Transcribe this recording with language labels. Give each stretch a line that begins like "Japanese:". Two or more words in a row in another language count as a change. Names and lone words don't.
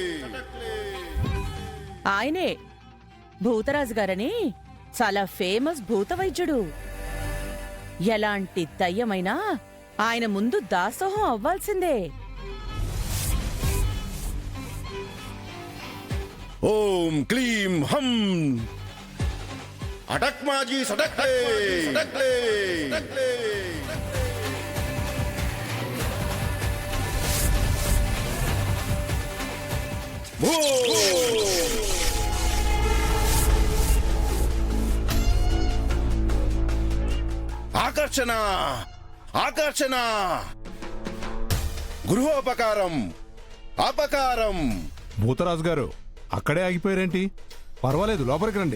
Telugu: ఆయనే భూతరాజు గారని చాలా ఫేమస్ భూతవైద్యుడు. ఎలాంటి దయ్యమైనా ఆయన ముందు దాసోహం అవ్వాల్సిందే.
Sanskrit: ओम क्लीम हम
Marathi: अटक माझी सटकले सटकले सटकले भू
Telugu: ఆకర్షణ ఆకర్షణ గృహోపకారం అపకారం. భూతరాజు గారు అక్కడే ఆగిపోయారేంటి? పర్వాలేదు, లోపలికి రండి.